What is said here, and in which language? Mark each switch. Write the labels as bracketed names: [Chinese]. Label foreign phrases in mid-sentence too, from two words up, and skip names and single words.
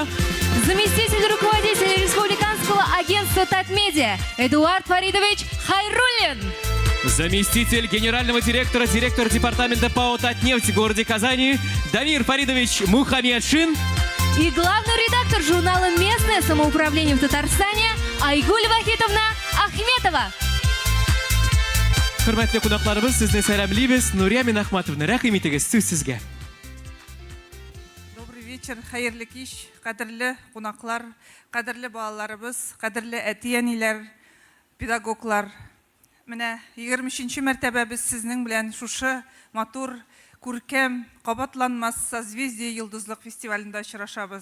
[Russian] Заместитель руководителя Республиканского агентства Татмедиа Эдуард Фаридович Хайруллин. Заместитель генерального директора, директор департамента ПАО «Татнефть» в городе Казани Дамир Фаридович Мухаммедшин. И главный редактор журнала «Местное самоуправление в Татарстане» Айгуль Вахитовна Ахметова. [Tatar] Хөрмәтле кунакларыбыз, сезне сәламлыйбыз. Нурия Миннахматовна, рәхим итегез, сүз сезгә. [Russian] Добрый вечер, [Tatar] хәерле кич, кадерле кунаклар, кадерле балаларыбыз, кадерле әти-әниләр, педагоглар. Менә 23-нче мәртәбә без сезнең белән шушы матур, күркәм, кабатланмас Созвездие Йолдызлык фестивалендә очрашабыз.